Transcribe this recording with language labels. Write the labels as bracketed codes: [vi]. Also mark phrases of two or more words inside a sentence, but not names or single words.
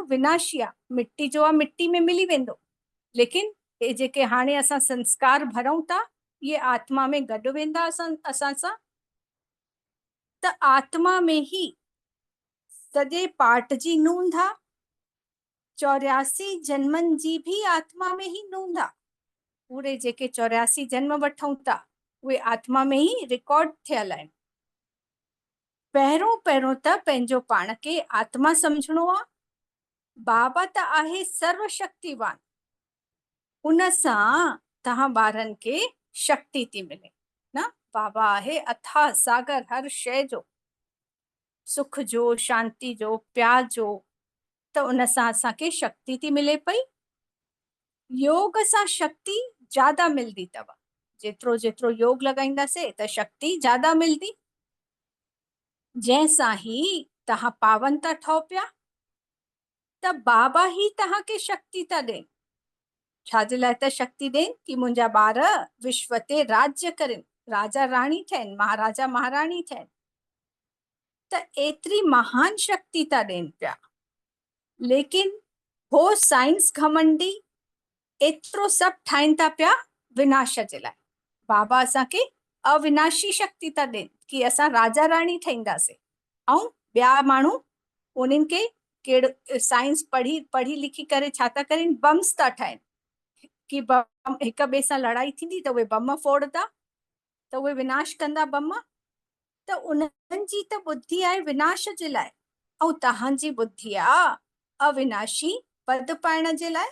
[sd] विनाशी आहे, मिट्टी जो आहे, मिट्टी में मिली वेंदो। लेकिन ये जेके हाणे असां संस्कार भरूं था, इहे आत्मा में गॾु वेंदा असां सां। त आत्मा में ही सॼे पाठ जी नूंद आहे। 84 जन्मनि जी भी आत्मा में ही नूंद आहे। पूरे जेके 84 जन्म वठूं था, उहे आत्मा में ही रिकॉर्ड थियल आहिनि। पहिरों त पंहिंजो पाण खे आत्मा सम्झणो आहे। बाबा त आहे सर्वशक्तिवान, उन सां तव्हां ॿारनि खे शक्ति थी मिले न। बाबा आहे अथाह सागर हर शइ जो, सुख जो, शांति जो, प्यार जो। त उन सां असांखे शक्ति थी मिले पई। योग सां शक्ति ज्यादा मिलदी अथव। जेतिरो जेतिरो योग लॻाईंदासीं त शक्ति ज्यादा मिलदी, जंहिंसां ही तव्हां पावन था ठहो पिया। त बाबा ही तव्हांखे शक्ति था ॾियनि। छाजे लाइ त शक्ति ॾेन कि मुंहिंजा ॿार विश्व ते राज्य कनि, राजा राणी ठहनि, महाराजा महाराणी ठहनि। त एतिरी महान शक्ति था ॾेनि पिया, लेकिन हो साइंस घमंडी एतिरो सभु ठाहिनि था पिया विनाश जे लाइ। बाबा असांखे अविनाशी शक्ति था ॾेनि कि असां राजा राणी ठहींदासीं, ऐं ॿिया माण्हू उन्हनि खे कहिड़ो साइंस पढ़ी लिखी करे छा था कनि, बम्स था ठाहिनि कि बम हिक ॿिए सां लड़ाई थींदी त उहे बम फोड़दा, त उहे विनाश कंदा बम। त उन्हनि जी त बुद्धि आहे विनाश जे लाइ, ऐं तव्हांजी बुद्धि आहे अविनाशी पद पाइण जे लाइ।